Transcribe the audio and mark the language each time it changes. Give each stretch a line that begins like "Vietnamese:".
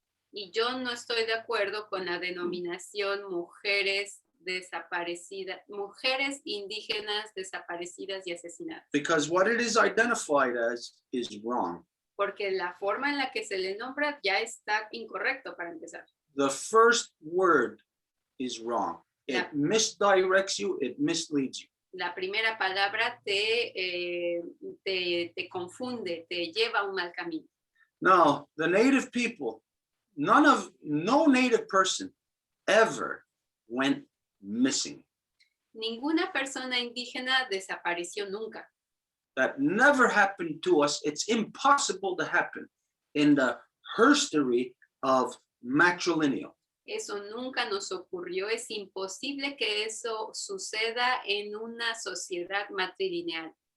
Spanish: Y yo no estoy de acuerdo con la denominación mujeres desaparecidas, mujeres indígenas desaparecidas y asesinadas.
English: Because what it is identified as is wrong.
Spanish: Porque la forma en la que se le nombra ya está incorrecto para empezar.
English: The first word is wrong. It misdirects you, it misleads you.
Spanish: La primera palabra te confunde, te lleva a un mal camino.
English: Now, the native people, no native person ever went missing.
Spanish: Ninguna persona indígena desapareció nunca.
English: That never happened to us. It's impossible to happen in the history of matrilineal.
Spanish: Eso nunca nos ocurrió. Es imposible que eso suceda en una sociedad matrilineal.